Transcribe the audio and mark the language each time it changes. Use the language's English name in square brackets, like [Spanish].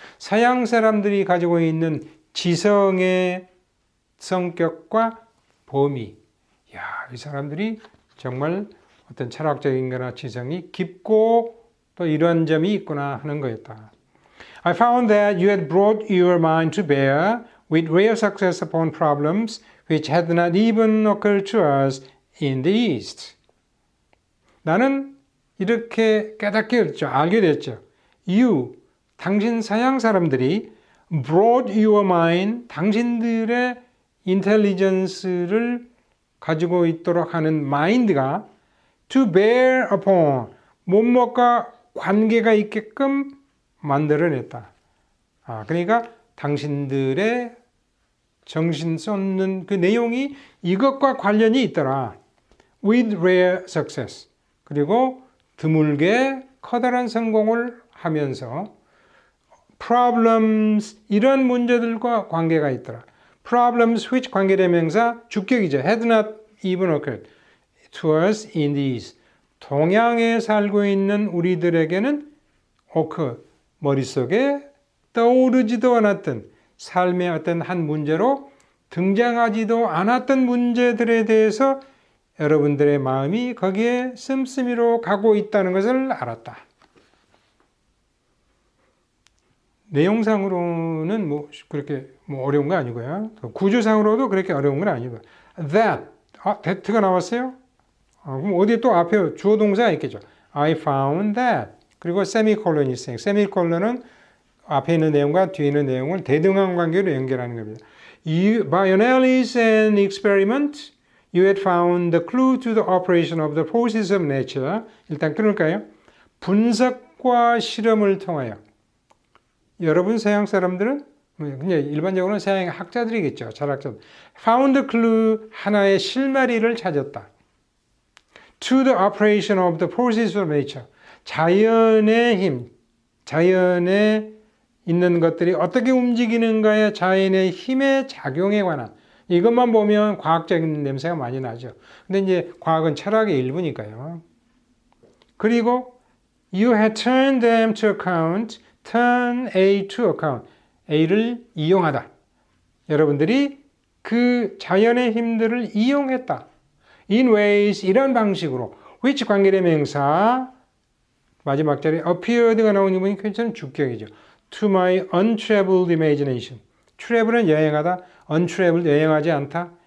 [Korean] 서양 사람들이 가지고 있는 지성의 성격과 범위. 야, 이 사람들이 정말 어떤 철학적인 거나 지성이 깊고 또 이런 점이 있구나 하는 거였다. [English] I found that you had brought your mind to bear with rare success upon problems which had not even occurred to us in the East. [Korean] 나는 이렇게 깨닫게 됐죠. 알게 됐죠. [English] You, [Korean] 당신 서양 사람들이 [English] brought your mind, [Korean] 당신들의 인텔리전스를 가지고 있도록 하는 마인드가 [English] to bear upon, [Korean] 뭐뭐과 관계가 있게끔 만들어냈다. 그러니까 당신들의 정신 쏟는 그 내용이 이것과 관련이 있더라. [English] With rare success. [Korean] 그리고 드물게 커다란 성공을 하면서 [English] problems, [Korean] 이런 문제들과 관계가 있더라. [English] Problems which [Korean] 관계대명사 주격이죠. [English] Had not even occurred to us in the East. [Korean] 동양에 살고 있는 우리들에게는 occur, 머릿속에 떠오르지도 않았던 삶의 어떤 한 문제로 등장하지도 않았던 문제들에 대해서 여러분들의 마음이 거기에 씀씀이로 가고 있다는 것을 알았다. 내용상으로는 그렇게 어려운 거 아니고요. 구조상으로도 그렇게 어려운 건 아니고요. [English] That, that [Korean] 가 나왔어요? 그럼 어디 또 앞에 주어 동사가 있겠죠. [English] I found that. [Korean] 그리고 세미콜론이 있어요. 세미콜론은 앞에 있는 내용과 뒤에 있는 내용을 대등한 관계로 연결하는 겁니다. [English] By analysis and experiment, you had found the clue to the operation of the forces of nature. [Korean] 일단 끊을까요? 분석과 실험을 통하여 여러분 서양 사람들은 근데 일반적으로는 서양 학자들이겠죠. 철학자들. [English] Found clue [Korean] 하나의 실마리를 찾았다. To the operation of the forces of nature. 자연의 힘, 자연에 있는 것들이 어떻게 움직이는가의 자연의 힘의 작용에 관한 이것만 보면 과학적인 냄새가 많이 나죠. 근데 이제 과학은 철학의 일부니까요. 그리고 [English] you had turned them to account, turn A to account. [Korean] A를 이용하다. 여러분들이 그 자연의 힘들을 이용했다. [English] In ways, [Korean] 이런 방식으로 [English] which [Korean] 관계대명사 마지막 자리에 appeared가 나오는 부분이 굉장히 주격이죠. [English] To my untraveled imagination. travel은 [Korean] 여행하다, [English] untraveled [Korean] 여행하지 않다.